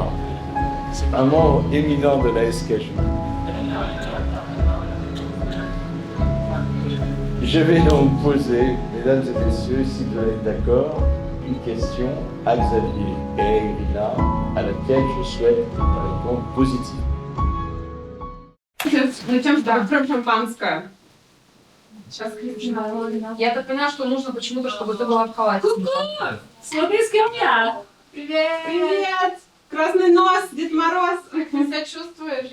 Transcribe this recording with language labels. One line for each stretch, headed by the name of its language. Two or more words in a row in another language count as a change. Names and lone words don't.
French: C'est un membre éminent de la SKJ. Je vais donc poser, mesdames et messieurs, si vous êtes d'accord, une question à Xavier et à Irina, à laquelle je souhaite une réponse positive.
Russian: Зачем прям шампанское? Я так поняла, что нужно почему-то, чтобы ты была в халате. Смотри, с кем я. Привет! Привет! Красный нос, Дед Мороз. Себя чувствуешь?